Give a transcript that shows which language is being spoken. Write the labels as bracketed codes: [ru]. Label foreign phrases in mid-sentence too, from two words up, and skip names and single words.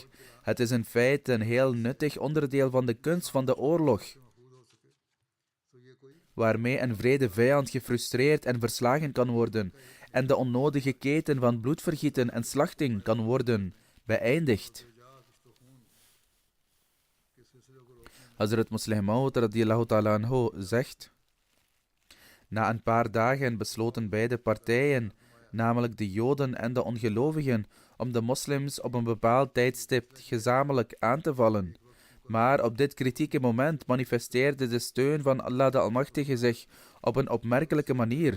[nl] Het is in feite een heel nuttig onderdeel van de kunst van de oorlog, waarmee een wrede vijand gefrustreerd en verslagen kan worden en de onnodige keten van bloedvergieten en slachting kan worden beëindigd. Hazrat Muslih Maud [ar] رضي الله تعالى عنه [nl] zegt: na een paar dagen besloten beide partijen, namelijk de Joden en de ongelovigen, om de moslims op een bepaald tijdstip gezamenlijk aan te vallen. Maar op dit kritieke moment manifesteerde de steun van Allah de Almachtige zich op een opmerkelijke manier.